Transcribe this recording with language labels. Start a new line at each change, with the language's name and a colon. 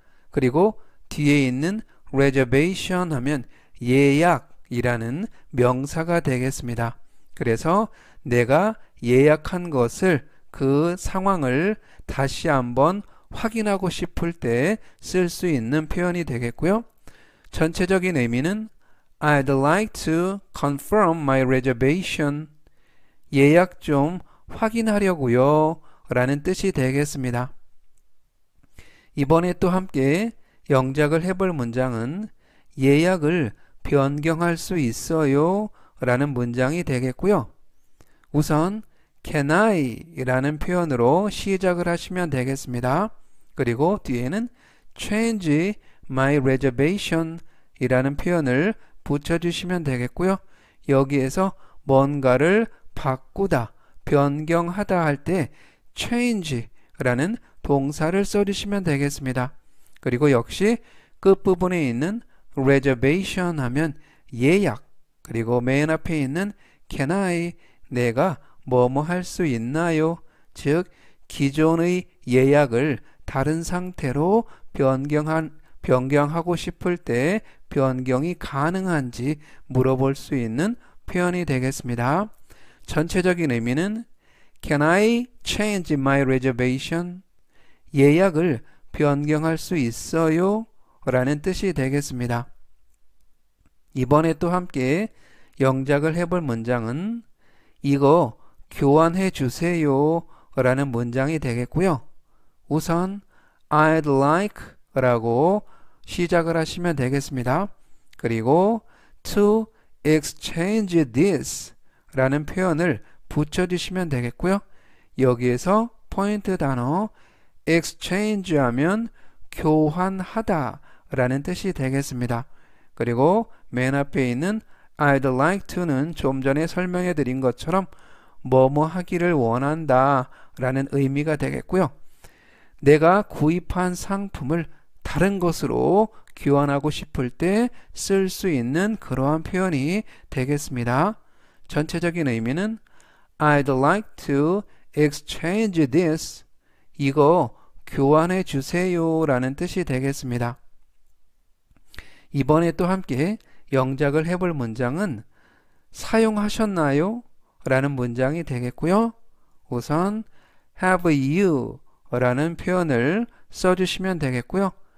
Korean: 그리고 뒤에 있는 reservation 하면 예약이라는 명사가 되겠습니다. 그래서 내가 예약한 것을 그 상황을 다시 한번 확인하고 싶을 때 쓸 수 있는 표현이 되겠고요. 전체적인 의미는
English: I'd like to confirm my reservation.
Korean: 예약 좀 확인하려고요 라는 뜻이 되겠습니다. 이번에 또 함께 영작을 해볼 문장은 예약을 변경할 수 있어요 라는 문장이 되겠고요. 우선
English: can I
Korean: 라는 표현으로 시작을 하시면 되겠습니다. 그리고 뒤에는
English: change my reservation
Korean: 이라는 표현을 붙여주시면 되겠고요. 여기에서 뭔가를 바꾸다, 변경하다 할 때 change 라는 동사를 써주시면 되겠습니다. 그리고 역시 끝부분에 있는 reservation 하면 예약, 그리고 맨 앞에 있는
English: can I,
Korean: 내가 뭐뭐 할 수 있나요? 즉 기존의 예약을 다른 상태로 변경하고 싶을 때 변경이 가능한지 물어볼 수 있는 표현이 되겠습니다. 전체적인 의미는
English: Can I change my reservation?
Korean: 예약을 변경할 수 있어요? 라는 뜻이 되겠습니다. 이번에 또 함께 영작을 해볼 문장은 이거 교환해 주세요 라는 문장이 되겠고요. 우선
English: I'd like
Korean: 라고 시작을 하시면 되겠습니다. 그리고
English: to exchange this
Korean: 라는 표현을 붙여주시면 되겠고요. 여기에서 포인트 단어 exchange 하면 교환하다 라는 뜻이 되겠습니다. 그리고 맨 앞에 있는
English: I'd like to
Korean: 는 좀 전에 설명해 드린 것처럼 뭐뭐 하기를 원한다 라는 의미가 되겠고요. 내가 구입한 상품을 다른 것으로 교환하고 싶을 때 쓸 수 있는 그러한 표현이 되겠습니다. 전체적인 의미는
English: I'd like to exchange this.
Korean: 이거 교환해 주세요 라는 뜻이 되겠습니다. 이번에 또 함께 영작을 해볼 문장은 사용하셨나요? 라는 문장이 되겠고요. 우선
English: have you
Korean: 라는 표현을 써주시면 되겠고요.